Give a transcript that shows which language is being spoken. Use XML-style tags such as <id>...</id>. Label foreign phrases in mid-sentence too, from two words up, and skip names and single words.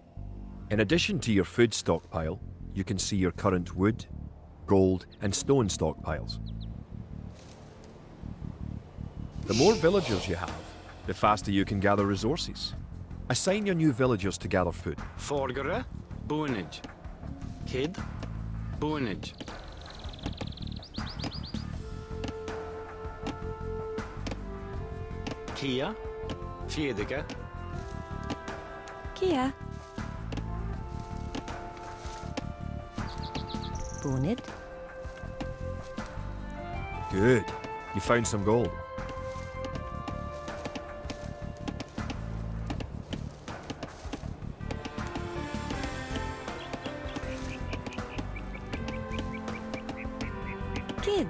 <en>In addition to your food stockpile, you can see your current wood, gold and stone stockpiles. The more villagers you have, the faster you can gather resources. Assign your new villagers to gather food. Forgere. Boonage. Kid. Boonage. Kia. Fiedige. Kia. Bonid. Good. You found some gold. Kid.</en>